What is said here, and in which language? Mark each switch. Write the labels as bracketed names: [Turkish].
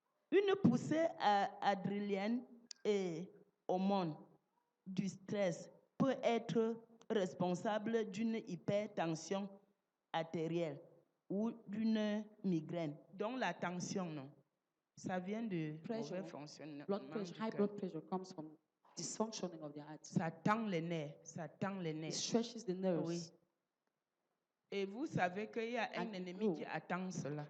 [French] Une poussée adrénaline et hormone du stress peut être responsable d'une hypertension artérielle ou d'une migraine. Donc la tension, non? Ça vient de mauvais fonctionnement. [English] High blood pressure comes from dysfunctioning of the heart. [French] Ça tend les nerfs, ça tend les nerfs. [English] It stretches the nerves. [French] Oui. Et vous savez qu'il y a un ennemi qui attend cela.